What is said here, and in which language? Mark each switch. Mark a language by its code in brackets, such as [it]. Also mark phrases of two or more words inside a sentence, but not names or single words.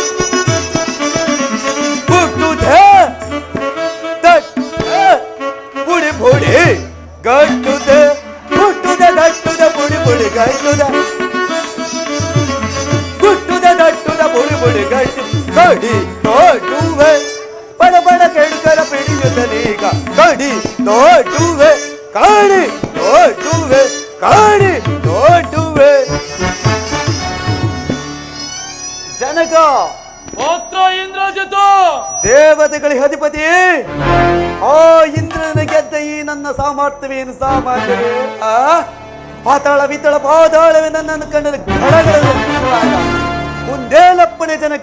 [kn] ಬುಡಿ ಬುಡಿ ಗಟ್ಟುದ ಹುಟ್ಟುದ ದಟ್ಟುದ ಬುಡಿ ಬುಡಿ ಗಟ್ಟುದ ಹುಟ್ಟುದ ದಟ್ಟುದ ಬುಡಿ ಬುಡಿ ಗಟ್ಟು ಕಡಿ ತೋಟುವೆ ಬಡ ಬಡ ಕೆಡುಕರ ಪಿಡಿಯುತ್ತಲೀಗ ಕಡಿ ತೋಟುವೆ ಕಾಡಿ ತೋಟುವೆ ಕಾಡಿ ತೋಟುವೆ ಜನಕ ಪುತ್ರ ಇಂದ್ರಜಿತು ದೇವತೆಗಳಿಗೆ ಅಧಿಪತಿ ಆ ಇಂದ್ರನ ಗೆದ್ದ ಈ ನನ್ನ ಸಾಮರ್ಥ್ಯವೇನು ಸಾಮಾನ್ಯವೇ ಪಾತಾಳ ವಿತಳ ಪಾತಾಳವೇ ನನ್ನನ್ನು ಕಂಡರೆ ಘಡಗಳನ್ನು ಮುಂದೇಲಪ್ಪಣೆ ಜನಕ